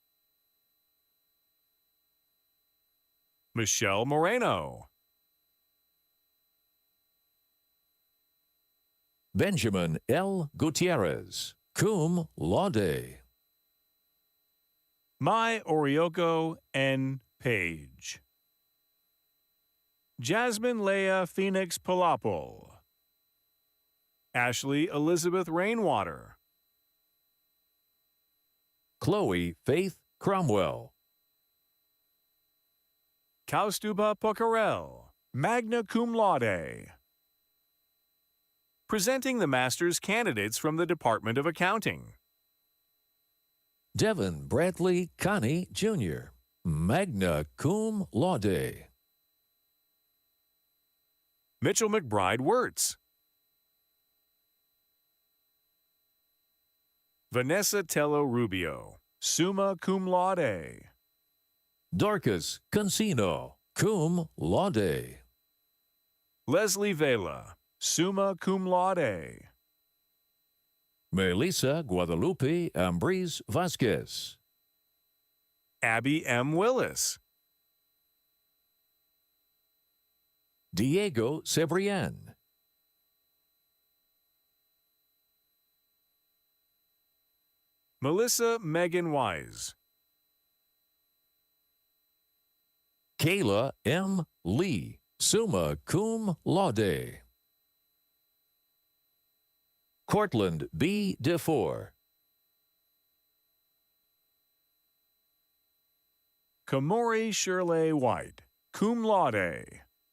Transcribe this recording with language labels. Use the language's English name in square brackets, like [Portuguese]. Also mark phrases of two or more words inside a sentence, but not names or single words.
[English] Michelle Moreno. Benjamin L. Gutierrez, [Latin] cum laude. [English] Mai Orioko N. Page. Jasmine Leah Phoenix Palapol. Ashley Elizabeth Rainwater. Chloe Faith Cromwell. Kaustuba Pocarel, [Latin] magna cum laude. [English] Presenting the master's candidates from the Department of Accounting. Devin Bradley Connie Jr., [Latin] magna cum laude. [English] Mitchell McBride Wirtz. Vanessa Tello Rubio, [Latin] summa cum laude. [English] Dorcas Consino, [Latin] cum laude. [English] Leslie Vela, [Latin] summa cum laude. [English] Melissa Guadalupe Ambriz Vasquez. Abby M. Willis. Diego Cebrian. Melissa Megan Wise. Kayla M. Lee, [Latin] summa cum laude. [English] Cortland B. DeFore. Kamori Shirley White, [Latin] cum laude.